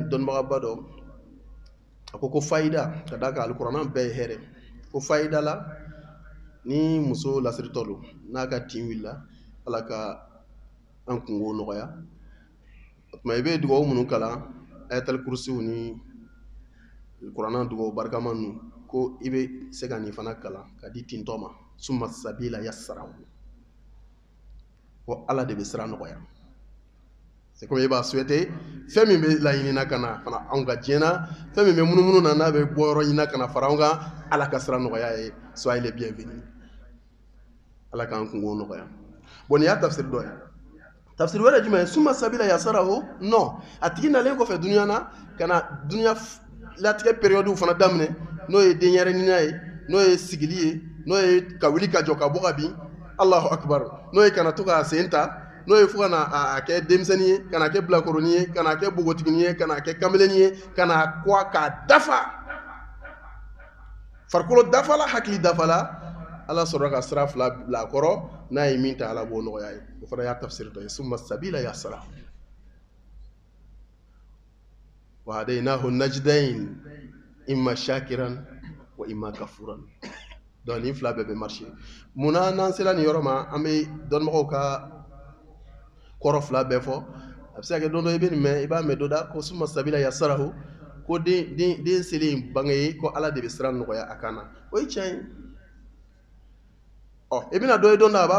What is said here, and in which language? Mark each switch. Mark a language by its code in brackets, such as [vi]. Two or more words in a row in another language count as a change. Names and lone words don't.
[bm] dɔnnibagaba dɔ a ko fayida ka d'a kan alikuranɛ bɛɛ ye hɛrɛ ko fayida la ni muso lasiritɔ don n'a ka tin wulila ala ka an kungo nɔgɔya o tuma i bɛ dugawu minnu kalan ayatal kursiw ni kuranɛ dugawu barikama ninnu ko i bɛ se ka nin fana kalan ka di tintɔ ma [ar] ثم السبيل يسره [bm] ko ala de bɛ sira nɔgɔya [fr] c'est comme [bm] i b'a souhaité fɛn min bɛ laɲinina ka na fana anw ka diɲɛ na fɛn min bɛ munumunu na n'a bɛ bɔ yɔrɔ ɲini ka na fara anw kan ala ka sira nɔgɔya ye [fr] soyez les bienvenus [bm] ala k'an kungo nɔgɔya. bon nin y'a tafsir dɔ ye tafsir wɛrɛ jumɛn ye [ar] ثم السبيل يسره [bm] non a tigi nalen kɔfɛ duniya na ka na duniya latigɛ période fana daminɛ n'o ye denyɛrɛninya ye n'o ye sigili ye n'o ye ka wuli ka jɔ ka bɔ ka bin [ar] الله أكبر [bm] n'o ye kana to k'a sen ta n'o ye fo ka na a kɛ denmisɛnnin ye ka na kɛ bilakoronin ye ka na kɛ bogotiginin ye ka na kɛ kamalenin ye ka na kɔ k'a dafa farikolo dafala hakili dafala ala sɔrɔ ka sira fila bila a kɔrɔ n'a ye min ta ala b'o nɔgɔya ye o fana y'a tafsir dɔ ye [ar] ثم السبيل يسره وهديناه النجدين إما شاكرا وإما كفورا. [bm] donc nin fila bɛɛ bɛ marché munna n'an sera nin yɔrɔ ma an bɛ dɔnnibagaw ka kɔrɔ fila bɛɛ fɔ a bɛ se ka kɛ don dɔ i bɛ nin mɛn i b'a mɛn dɔ da ko [ar] ثم السبيل يسره [bm] ko den selen bange ye ko ala de bɛ sira nɔgɔya a kan na o ye tiɲɛ ye i bɛna dɔ ye don dɔ a b'a